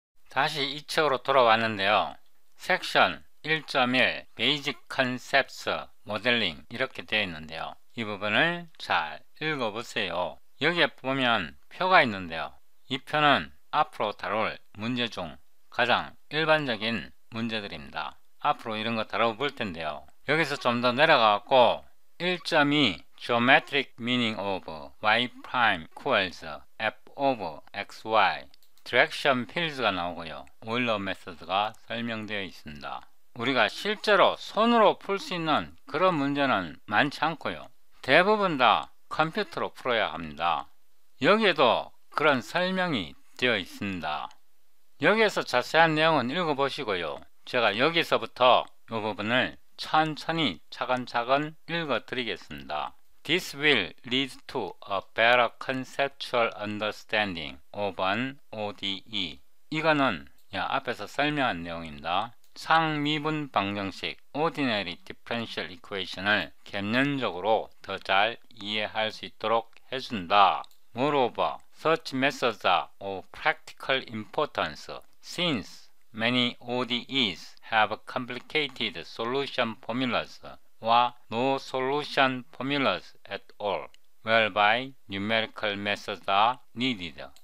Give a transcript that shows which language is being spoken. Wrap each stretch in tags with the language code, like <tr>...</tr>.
<ko>다시 이 책으로 돌아왔는데요. 섹션 1.1 Basic Concepts Modeling 이렇게 되어 있는데요. 이 부분을 잘 읽어보세요. 여기에 보면 표가 있는데요. 이 표는 앞으로 다룰 문제 중 가장 일반적인 문제들입니다. 앞으로 이런 거 다뤄볼 텐데요. 여기서 좀 더 내려가고 1.2 Geometric Meaning of y' equals f of xy Direction Fields가 나오고요. 오일러 메소드가 설명되어 있습니다. 우리가 실제로 손으로 풀 수 있는 그런 문제는 많지 않고요. 대부분 다 컴퓨터로 풀어야 합니다. 여기에도 그런 설명이 되어 있습니다. 여기에서 자세한 내용은 읽어보시고요. 제가 여기서부터 이 부분을 천천히 차근차근 읽어 드리겠습니다.</ko> <en>This will lead to a better conceptual understanding of an ODE.</en> <ko>이거는 앞에서 설명한 내용입니다. 상미분 방정식 Ordinary Differential Equation을 개념적으로 더 잘 이해할 수 있도록 해준다.</ko> <en>Moreover, such methods are of practical importance since many ODEs have complicated solution formulas or no solution formulas at all, whereby numerical methods are needed.</en>